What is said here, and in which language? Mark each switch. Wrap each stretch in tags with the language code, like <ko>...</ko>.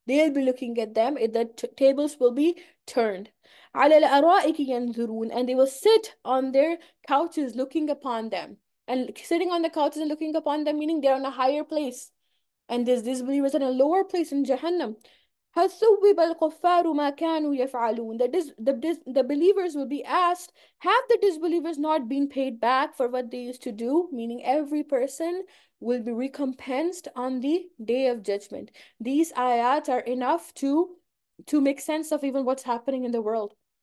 <en>They'll be looking at them, the tables will be turned.</en> <ar>عَلَى الْأَرَائِكِ يَنْظُرُونَ.</ar> <en>And they will sit on their couches looking upon them. And sitting on the couches and looking upon them, meaning they're on a higher place. And these disbelievers are in a lower place in Jahannam.</en> <ar>هل ثوب الكفار ما كانوا يفعلون.</ar> <en>The believers will be asked, have the disbelievers not been paid back for what they used to do? Meaning every person will be recompensed on the day of judgment. These ayats are enough to make sense of even what's happening in the world.</en>